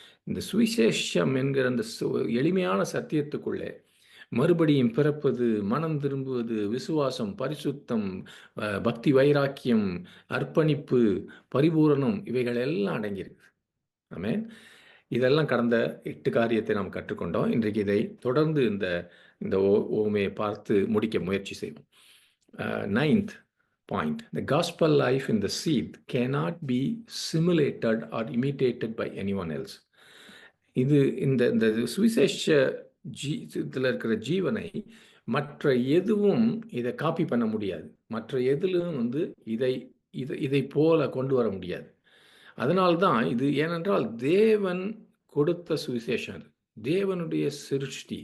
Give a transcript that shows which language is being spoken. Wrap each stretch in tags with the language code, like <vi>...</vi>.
<ta>இந்த சுவிசேஷம் என்கிற அந்த எளிமையான சத்தியத்துக்குள்ளே மறுபடியும் பிறப்பது, மனம் திரும்புவது, விசுவாசம், பரிசுத்தம், பக்தி, வைராக்கியம், அர்ப்பணிப்பு, பரிபூரணம், இவைகள் எல்லாம் அடங்கியிருக்கு. ஆமென். இதெல்லாம் கடந்த 8 காரியத்தை நாம் கற்றுக்கொண்டோம். இன்றைக்கு இதை தொடர்ந்து இந்த இந்த ஓமையை பார்த்து முடிக்க முயற்சி செய்வோம்.</ta> <en>9th point, the gospel life in the seed cannot be simulated or imitated by anyone else.</en> <ta>இது இந்த இந்த சுவிசேஷ இதில் இருக்கிற ஜீவனை மற்ற எதுவும் இதை காப்பி பண்ண முடியாது. மற்ற எதிலும் இதை போல கொண்டு வர முடியாது. அதனால்தான் இது, ஏனென்றால் தேவன் கொடுத்த சுவிசேஷம், அது தேவனுடைய சிருஷ்டி.</ta>